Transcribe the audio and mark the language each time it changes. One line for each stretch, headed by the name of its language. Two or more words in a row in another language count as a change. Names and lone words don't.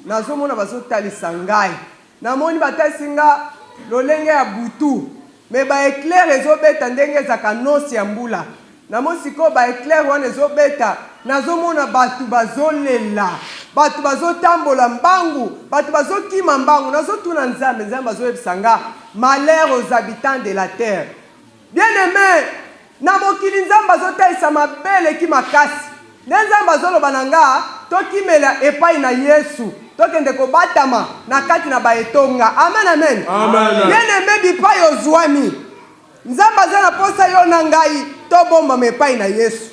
Lingala: Nazomona bazotalisa ngai. Namoni batalisi nga lolenge ya butu. Me ba éclair ezobeta ndenge ezaka nosi ya mbula. Namoni sikoyo ba éclair wana ezobeta. Nazomona bato bazolela. Bato bazotambola mbangu. Bato bazokima mbangu. Nazotuna Nzambe. Nzambe azoyebisa nga,
French: malheur aux habitants de la terre.
Lingala: Bien-aimé, na mokili Nzambe azotalisa mabele ki makasi. Nde Nzambe azoloba na nga, tokimela epai na Yesu. Tokende kobatama na kati na baetonga. Amen, amen. Amen. Bien-aimé, bipai ozwami. Nzambe aza na posa yo na ngai, tobombama epai na Yesu.